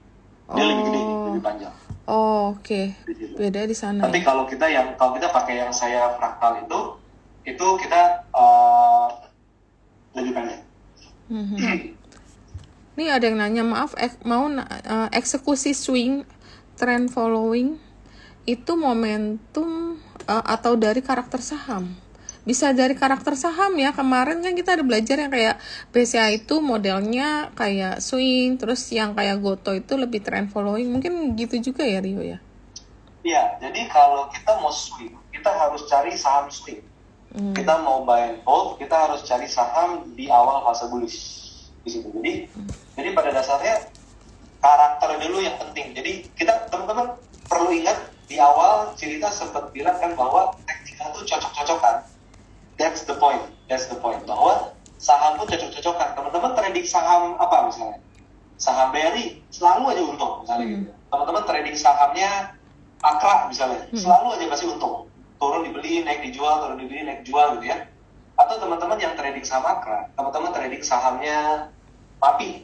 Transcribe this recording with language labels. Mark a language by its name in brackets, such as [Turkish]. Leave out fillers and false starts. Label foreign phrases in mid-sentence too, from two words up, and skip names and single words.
[Indonesian] Dia lebih gede, lebih panjang. Oke. Di situ. Beda di sana. Tapi Ya? kalau kita pakai yang saya fraktal itu kita lebih pendek. Nih ada yang nanya, maaf, eksekusi swing, [English] trend following [Indonesian] itu momentum atau dari karakter saham? Bisa dari karakter saham ya. Kemarin kan kita ada belajar yang kayak BCA itu modelnya kayak swing, terus yang kayak Goto itu lebih [English] trend following. [Indonesian] Mungkin gitu juga ya, Rio ya? Iya, jadi kalau kita mau swing, kita harus cari saham swing. Kita mau [English] buy and hold, [Indonesian] kita harus cari saham di awal fase bullish di situ. Jadi pada dasarnya karakter dulu yang penting. Jadi kita teman-teman perlu ingat di awal cerita sempat bilang kan bahwa teknikal itu cocok-cocokan. [English] That's the point. [Indonesian] Bahwa saham pun cocok-cocokan. Teman-teman trading saham apa misalnya? Saham BRI selalu aja untung misalnya gitu. Teman-teman trading sahamnya Akra misalnya, selalu aja pasti untung. Turun dibeli, naik dijual, turun dibeli, naik jual gitu ya. Atau teman-teman yang trading saham Akra, teman-teman trading sahamnya Mapi.